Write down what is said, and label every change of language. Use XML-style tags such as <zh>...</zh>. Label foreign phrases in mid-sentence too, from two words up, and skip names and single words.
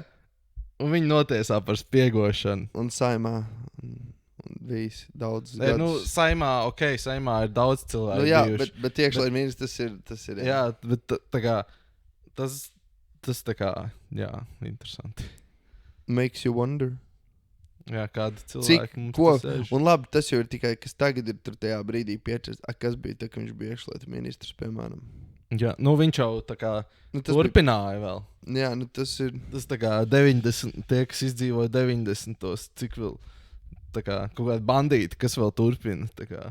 <lv>Un viņu notiesā par spiegošanu. Un Saimā bijis daudz gadus. Saimā ir daudz cilvēku bijuši. Bet iekšlietu ministrs tas ir. Jā, bet tā kā, tas tā kā, interesanti.</lv> <en>Makes you wonder.</en> <lv>Jā, kādi cilvēki mums Ko? te sēž. Un labi, tas jau ir tikai, kas tagad ir tur tajā brīdī piečers. Kas bija tā, ka viņš bija iekšlietu ministrs, piemēram? Jā, nu viņš jau tā kā Nu, tas turpināja vēl. Jā, nu tas ir. Tas tā kā 90, tie, kas izdzīvoja 90, cik vēl, tā kā kaut kādi bandīti, kas vēl turpina, tā kā.</lv>